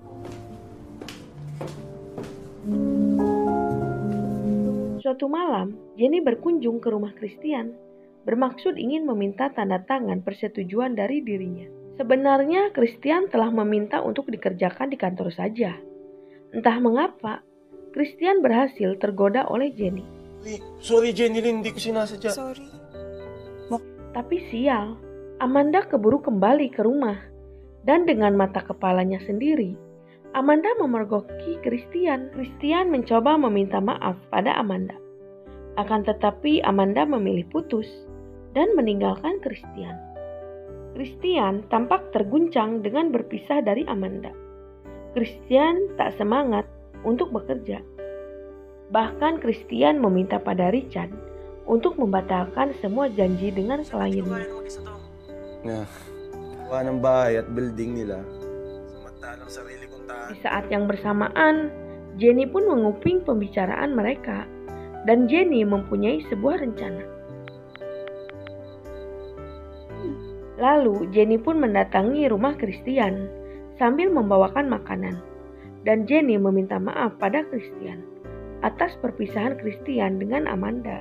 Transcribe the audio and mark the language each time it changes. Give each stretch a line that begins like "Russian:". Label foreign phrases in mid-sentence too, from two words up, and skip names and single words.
Indonesian: Suatu malam, Jenny berkunjung ke rumah Christian, bermaksud ingin meminta tanda tangan persetujuan dari dirinya. Sebenarnya Christian telah meminta untuk dikerjakan di kantor saja. Entah mengapa, Christian berhasil tergoda oleh Jenny.
Filipino: Sorry Jenny, hindi ko sinasadya. Sorry.
Indonesian: Tapi sial, Amanda keburu kembali ke rumah. Dan dengan mata kepalanya sendiri, Amanda memergoki Christian. Christian mencoba meminta maaf pada Amanda. Akan tetapi Amanda memilih putus dan meninggalkan Christian. Christian tampak terguncang dengan berpisah dari Amanda. Christian tak semangat untuk bekerja. Bahkan Christian meminta pada Richard untuk membatalkan semua janji dengan kliennya.
Filipino: Nga, gawa ng bahay at building nila. Samantalang sarili kong
Indonesian: Di saat yang bersamaan, Jenny pun menguping pembicaraan mereka dan Jenny mempunyai sebuah rencana. Lalu Jenny pun mendatangi rumah Christian sambil membawakan makanan dan Jenny meminta maaf pada Christian atas perpisahan Christian dengan Amanda.